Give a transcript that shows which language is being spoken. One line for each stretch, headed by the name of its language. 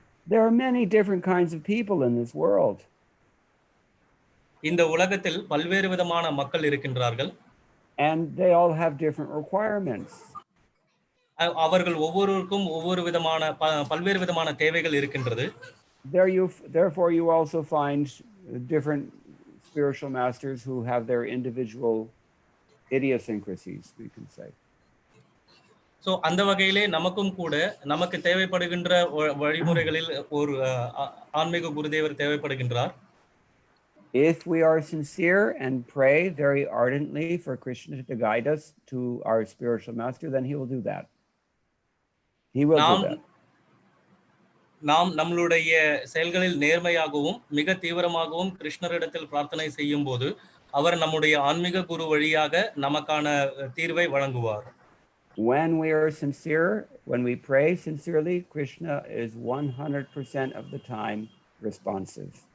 English: There are many different kinds of people in this world.
Tamil: இந்த உலகத்தில் பல்வேறு விதமான மக்கள் இருக்கின்றார்கள்.
English: And they all have different requirements.
Tamil: அவர்கள் ஒவ்வொருவருக்கும் பல்வேறு விதமான தேவைகள் இருக்கின்றது.
English: Therefore you also find different spiritual masters who have their individual idiosyncrasies, we can say.
Tamil: So அந்த வகையிலே நமக்கு தேவைப்படுகின்ற வழிமுறைகளில் ஒரு ஆன்மீக குருதேவர் தேவைப்படுகின்றார்.
English: If we are sincere and pray very ardently for Krishna to guide us to our spiritual master, then he will do that. He will do that.
Tamil: நாம் நம்மளுடைய செயல்களில் நேர்மையாகவும் மிக தீவிரமாகவும் கிருஷ்ணரிடத்தில் பிரார்த்தனை செய்யும் போது அவர் நம்முடைய ஆன்மீக குரு வழியாக நமக்கான தீர்வை வழங்குவார்.
English: When we are sincere, when we pray sincerely, Krishna is 100% of the time responsive.